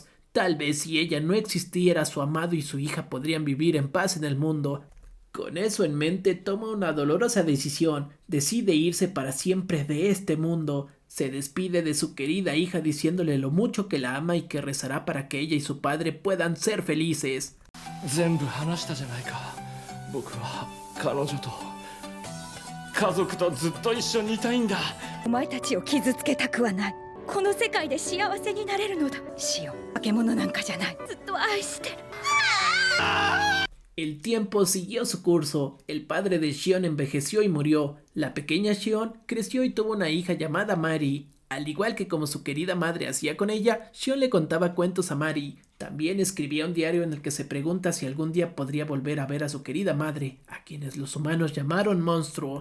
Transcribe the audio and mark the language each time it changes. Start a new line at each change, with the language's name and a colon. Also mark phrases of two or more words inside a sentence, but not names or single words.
Spanish: Tal vez si ella no existiera, su amado y su hija podrían vivir en paz en el mundo. Con eso en mente, toma una dolorosa decisión. Decide irse para siempre de este mundo. Se despide de su querida hija diciéndole lo mucho que la ama y que rezará para que ella y su padre puedan ser felices.
Japanese: 全部話したじゃないか。僕は彼女と家族とずっと一緒にいたいんだ。お前たちを傷つけたくはない。この世界で幸せになれるのだ。シオン、化け物なんかじゃない。ずっと愛してる。
Spanish: El tiempo siguió su curso. El padre de Shion envejeció y murió. La pequeña Shion creció y tuvo una hija llamada Mari. Al igual que como su querida madre hacía con ella, Shion le contaba cuentos a Mari. También escribía un diario en el que se pregunta si algún día podría volver a ver a su querida madre, a quienes los humanos llamaron monstruo.